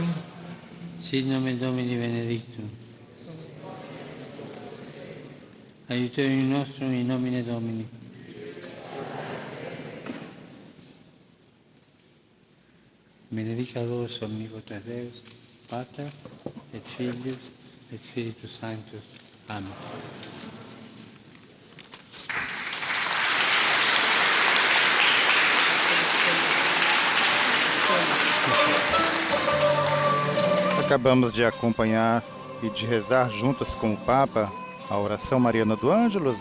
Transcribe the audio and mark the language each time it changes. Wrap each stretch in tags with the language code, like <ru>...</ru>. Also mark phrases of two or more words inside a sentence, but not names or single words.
<la>Sit nomen Domini benedictum. Aiuterium nostrum in nomine Domini. Benedicat vos omnipotent Deus, Pater et Filius et Spiritus Sanctus. Amen.</la> <pt>Acabamos de acompanhar e de rezar juntos com o Papa a oração mariana do Ângelus.</pt>